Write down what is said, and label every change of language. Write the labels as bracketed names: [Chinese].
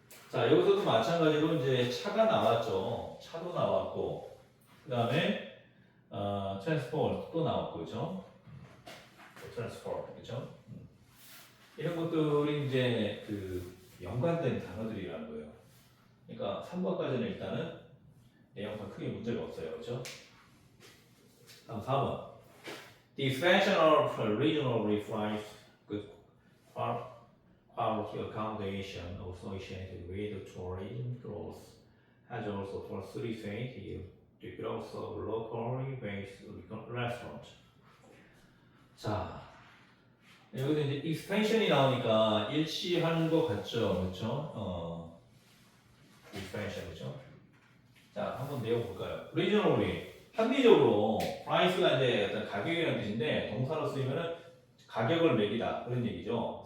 [Korean] 자, 여기서도 마찬가지로 이제 차가 나왔죠. 차도 나왔고, 그 다음에 transport 또 나왔고, 그죠? transport, 그죠? 이런 것들이 이제 그 연관된 단어들이라는 거예요. 그러니까 3번까지는 일단은 내용상 크게 문제가 없어요, 그죠? 다음 4번. [English] The expansion of regional flights with quality accommodation associated with tourism growth has also facilitated the growth of locally based restaurants. [Korean] 자, 여기서 이제 expansion이 나오니까 일치하는 것 같죠, 그렇죠? expansion, 그렇죠? 자, 한번 내용 볼까요? regionally 합리적으로 price가 이제 어떤 가격이라는 뜻인데 동사로 쓰이면은 가격을 매기다 그런 얘기죠.